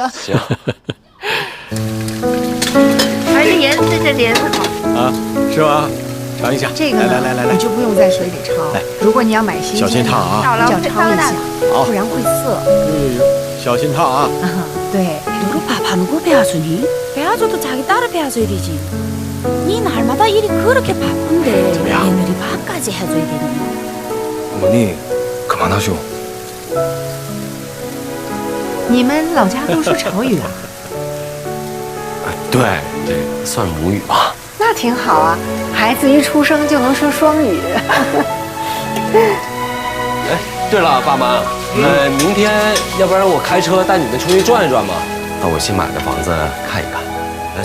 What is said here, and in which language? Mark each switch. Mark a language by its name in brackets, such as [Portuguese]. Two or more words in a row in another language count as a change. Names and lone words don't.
[Chinese] 行。而且颜色这莲子好啊，是吧？尝一下。这个来，你就不用在水里焯。如果你要买新鲜的，小心烫啊！要焯一下，不然会涩。小心烫啊！对。 [Korean] 누구 배아순이? 배아줘도 자기 딸을 배아줘야 되지. 네 날마다 일이 그렇게 바쁜데 며느리 밥까지 해줘야 되니? 어머니, 그만하죠. [Chinese] 你们老家都说潮语啊？对，这算母语吧。那挺好啊，孩子一出生就能说双语。哎。对了，爸妈，明天要不然我开车带你们出去转一转嘛，到我新买的房子看一看。